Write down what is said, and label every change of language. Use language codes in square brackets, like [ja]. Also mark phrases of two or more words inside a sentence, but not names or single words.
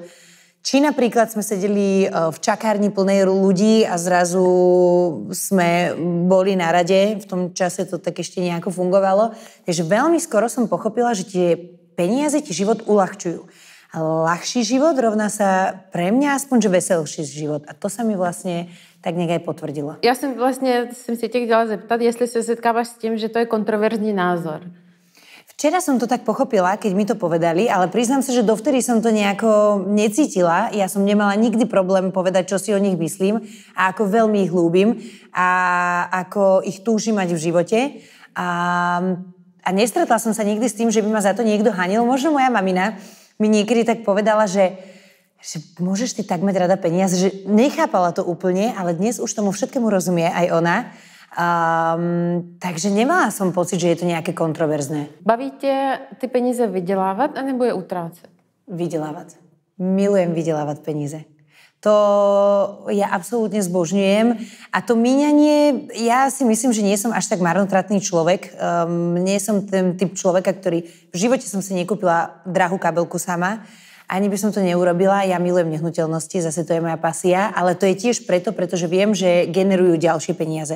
[sk] Či napríklad sme sedeli v čakárni plnej ľudí a zrazu sme boli na rade, v tom čase to tak ešte nejako fungovalo. Takže veľmi skoro som pochopila, že tie peniaze ti život uľahčujú. A ľahší život rovná sa pre mňa aspoň, že veselší život. A to sa mi vlastne tak nejak aj potvrdilo. [cs] Já jsem si tě chtěla zeptat, jestli se setkáváš s tím, že to je kontroverzní názor. [sk] Včera som to tak pochopila, keď mi to povedali, ale priznám sa, že dovtedy som to nejako necítila. Ja som nemala nikdy problém povedať, čo si o nich myslím a ako veľmi ich ľúbim a ako ich túžim mať v živote. A nestretla som sa nikdy s tým, že by ma za to niekto hanil. Možno moja mamina mi niekedy tak povedala, že môžeš ty tak mať rada peniaze, že nechápala to úplne, ale dnes už tomu všetkému rozumie aj ona. Takže nemala som pocit, že je to nejaké kontroverzné. [cs] Baví tě ty peníze vydělávat, anebo je utrácet? Vydělávat. Milujem vydělávat peníze. [sk] To ja absolútne zbožňujem. A to míňanie, ja si myslím, že nie som až tak marnotratný človek. Nie som ten typ človeka, ktorý... V živote som si nekúpila drahú kabelku sama. Ani by som to neurobila. Ja milujem nehnuteľnosti, zase to je moja pasia. Ale to je tiež pretože viem, že generujú ďalšie peniaze.